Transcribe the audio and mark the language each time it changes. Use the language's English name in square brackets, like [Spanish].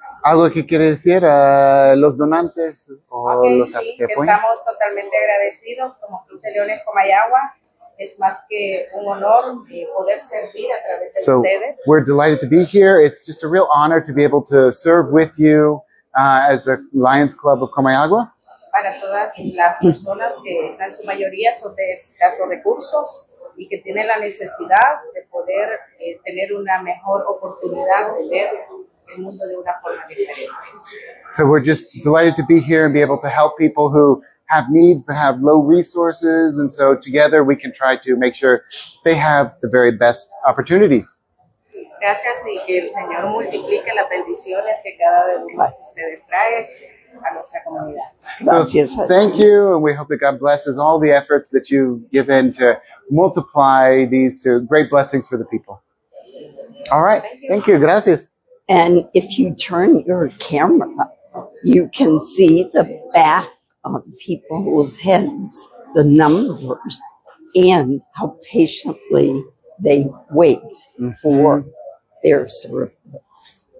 [Spanish] ¿Algo que quiere decir a los donantes o los que apoyan? Estamos totalmente agradecidos como Club de Leones Comayagua. Es más que un honor poder servir a través de ustedes. [English] We're delighted to be here. It's just a real honor to be able to serve with you as the Lions Club of Comayagua. [Spanish] Para todas las personas que en su mayoría son de escasos recursos y que tienen la necesidad de poder tener una mejor oportunidad de ver el mundo de una forma diferente. [English] So we're just delighted to be here and be able to help people who have needs but have low resources, and so together we can try to make sure they have the very best opportunities. [Spanish] Gracias y que el Señor multiplique las bendiciones que cada uno de ustedes trae a nuestra comunidad. [English] So thank you, and we hope that God blesses all the efforts that you've given to multiply these to great blessings for the people. All right, thank you. [Spanish] Gracias. [English] And if you turn your camera, you can see the back of people's heads, the numbers, and how patiently they wait for their service.